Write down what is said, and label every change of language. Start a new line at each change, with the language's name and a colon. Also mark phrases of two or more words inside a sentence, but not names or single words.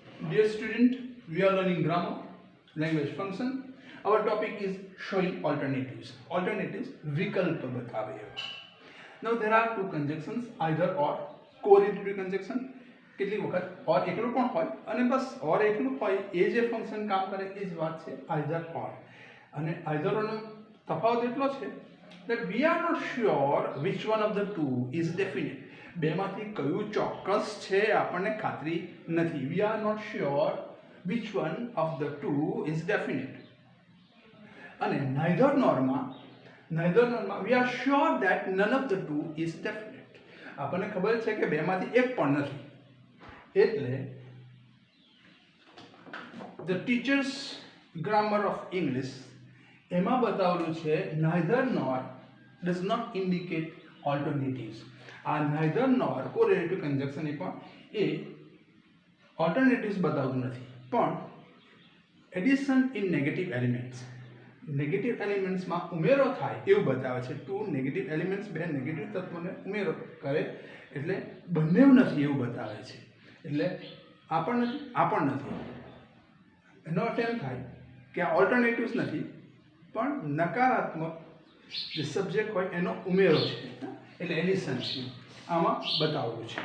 English: Dear student, we are learning grammar, language function. Our topic is showing alternatives. Alternatives,
Gujarati: વિકલ્પ બતાવે.
English: Now there are two conjunctions, either or, correlative conjunction.
Gujarati: કેટલીક વખત ઓર એકલું પણ હોય અને બસ ઓર એકલું હોય એ જે ફંક્શન કામ કરે એ જ વાત છે
English: either or.
Gujarati: અને આઈધર ઓરનો તફાવત એટલો છે
English: that we are not sure which one of the two is definite.
Gujarati: બેમાંથી કયું ચોક્કસ છે આપણને ખાતરી નથી.
English: We are not sure which one of the two is definite. અને neither norma we are sure that none of the two is definite.
Gujarati: આપણને ખબર છે કે બેમાંથી એક પણ નથી. એટલે
English: the teacher's grammar of English
Gujarati: એમાં બતાવેલું છે
English: neither nor does not indicate alternatives.
Gujarati: આ
English: neither nor correlative conjunction
Gujarati: એ alternatives બતાવતું નથી, પણ
English: addition in negative elements, negative elements
Gujarati: ઉમેરો થાય એવું બતાવે છે.
English: two negative elements,
Gujarati: બે નેગેટિવ તત્વોને ઉમેરો કરે એટલે બંને નથી એવું બતાવે છે. એટલે આ પણ નથી. એનો અર્થ એમ થાય કે આ ઓલ્ટરનેટિવ્સ નથી પણ નકારાત્મક જે સબ્જેક્ટ હોય એનો ઉમેરો છે, એટલે એડિશન છે, આમાં બતાવેલું છે.